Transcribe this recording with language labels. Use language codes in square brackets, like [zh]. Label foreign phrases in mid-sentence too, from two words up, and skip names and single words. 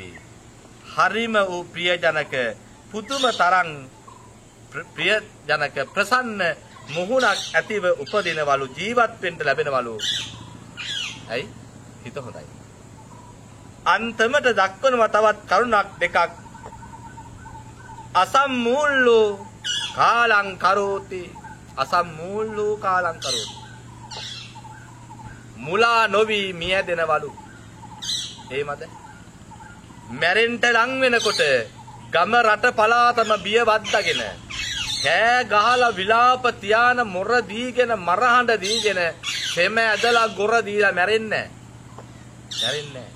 [si] හරිම වූ ප්‍රියජනක පුදුම තරම් ප්‍රියජනක ප්‍රසන්න මුහුණක් ඇතිව උපදිනවලු, ජීවත් වෙන්න ලැබෙනවලු. ඇයි? හිත හොඳයි. අන්තමට දක්වනවා තවත් කරුණක් දෙකක්. [pi] අසම්මූල්ලෝ කාලං කරෝති. අසම්මූල්ලෝ කාලං කරෝති. [si] මුලා නොවි මිය දෙනවලු. එහෙමද? මැරෙන්න ලං වෙනකොට ගම රට පලාතම බිය වද්දාගෙන කෑ ගහලා විලාප තියාන මොර දීගෙන මරහඬ දීගෙන සෙම ඇදලා ගොර දීලා මැරෙන්නේ නැහැ.